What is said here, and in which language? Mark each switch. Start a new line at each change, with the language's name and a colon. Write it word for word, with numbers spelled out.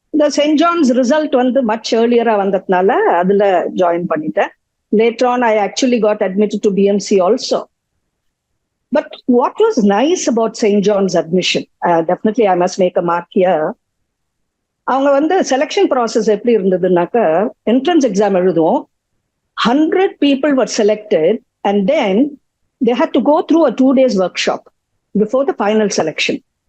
English: The Saint John's result வந்து much earlier
Tamil: ஆ வந்ததுனால அதுல
English: join பண்ணிட்டேன். Later on, I actually got admitted to B M C also. But what was nice about Saint John's admission, uh, definitely I must make a mark here.
Tamil: அவங்க வந்து selection process எப்படி இருந்ததுன்னாக்க, entrance exam எழுதுவோம்.
English: Hundred people were selected and then they had to go through a two days workshop before the final selection.